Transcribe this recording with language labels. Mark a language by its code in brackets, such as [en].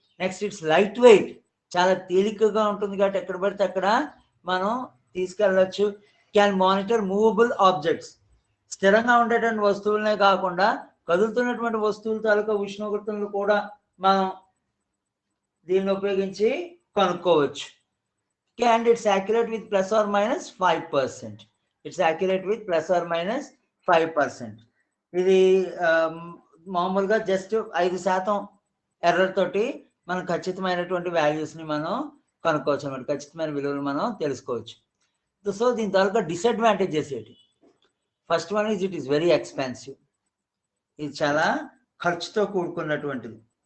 [en] next it's light weight, [te] చాలా తేలికగా ఉంటుంది కాబట్టి ఎక్కడ పడితే అక్కడ మనం తీసుకెళ్ళచ్చు. [en] can monitor movable objects, [te] స్థిరంగా ఉండేటువంటి వస్తువులనే కాకుండా కదులుతున్నటువంటి వస్తువుల తాలూకా ఉష్ణోగ్రతలను కూడా మనం దీన్ని ఉపయోగించి కనుక్కోవచ్చు. [en] And it's accurate with plus or minus 5%. It's accurate with plus or minus 5%. [te] ఇది మామూలుగా జస్ట్ 5% ఎర్రర్ తోటి మనం ఖచ్చితమైనటువంటి వాల్యూస్ని మనం కనుక్కోవచ్చు అన్నమాట, ఖచ్చితమైన విలువలు మనం తెలుసుకోవచ్చు. సో దీని తాలూకా డిసడ్వాంటేజెస్ ఏంటి? [en] first one is it is very expensive, [te] ఇది చాలా ఖర్చుతో కూడుకున్నటువంటిది.